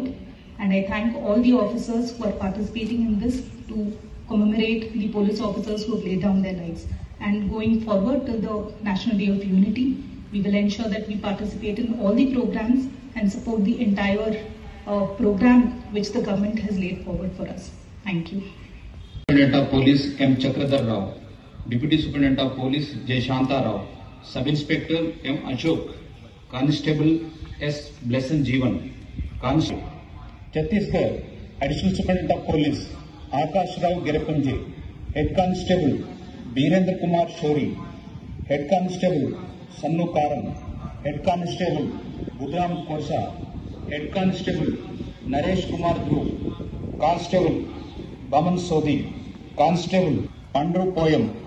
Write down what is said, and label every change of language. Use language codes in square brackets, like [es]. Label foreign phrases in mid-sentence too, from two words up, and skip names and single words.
[en] And I thank all the officers who are participating in this to commemorate the police officers who have laid down their lives. And going forward to the National Day of Unity, we will ensure that we participate in all the programs and support the entire program which the government has laid forward for us. Thank you. Superintendent of Police M. Chakradhar Rao, Deputy Superintendent of Police J. Shanta Rao, Sub Inspector M. Ashok, Constable S. Blesson Jeevan, Constable Chhattisgarh, Additional Superintendent of Police Akash Rao Gerapunji, Head Constable Birendra Kumar Shori, Head Constable Sannu Karan, Head Constable Budram Korsa, Head Constable Naresh Kumar Dhruv, Constable Baman Sodhi, Constable Pandru Poyam,